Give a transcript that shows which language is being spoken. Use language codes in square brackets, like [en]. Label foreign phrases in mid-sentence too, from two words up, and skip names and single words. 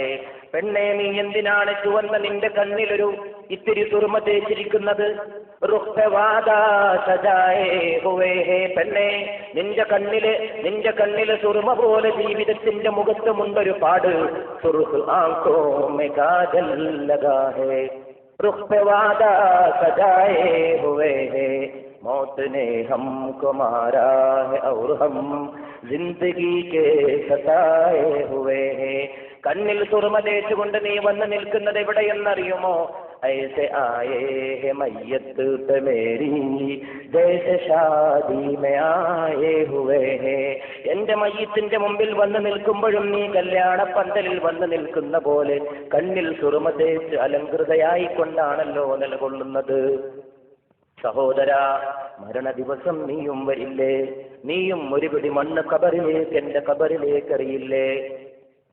[ml] പെണ്ണെ, നീ എന്തിനാണ് ചുവന്ന നിന്റെ കണ്ണിലൊരു ഇത്തിരി സുറുമ തേച്ചിരിക്കുന്നത്? പെണ്ണെ, നിന്റെ കണ്ണില് സുറുമ പോലെ ജീവിതത്തിന്റെ മുഖത്തുമുണ്ടൊരു പാട്. [hi] सुर्ख आँखों में काजल लगा है, रुख पे वादा सजाए हुए हैं, मौत ने हमको मारा है और हम जिंदगी के सताए हुए हैं. [ml] കണ്ണിൽ സുറുമ തേച്ചുകൊണ്ട് നീ വന്ന് നിൽക്കുന്നത് എവിടെയെന്നറിയുമോ? [hi] ऐसे आए है मैयत पे मेरी जैसे शादी में आए हुए हैं. [ml] എന്റെ മയ്യത്തിന്റെ മുമ്പിൽ വന്ന് നിൽക്കുമ്പോഴും നീ കല്യാണ പന്തലിൽ വന്ന് നിൽക്കുന്ന പോലെ കണ്ണിൽ സുറുമ തേച്ച് അലങ്കൃതയായി കൊണ്ടാണല്ലോ നിലകൊള്ളുന്നത്. സഹോദര, മരണ ദിവസം നീയും വരില്ലേ? നീയും ഒരു പിടി മണ്ണ് കബറിലേക്ക്, എന്റെ കബറിലേക്ക് എറിയില്ലേ?